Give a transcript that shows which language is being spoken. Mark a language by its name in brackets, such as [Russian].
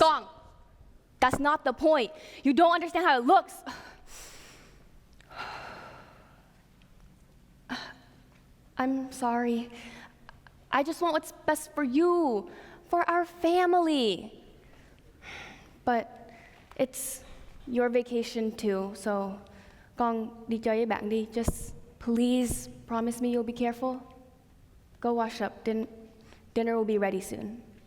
[English] Gong, that's not the point. You don't understand how it looks. I'm sorry. I just want what's best for you, for our family. But it's your vacation too, so [Vietnamese] con đi chơi với bạn đi. [English] Just please promise me you'll be careful. Go wash up. Dinner will be ready soon.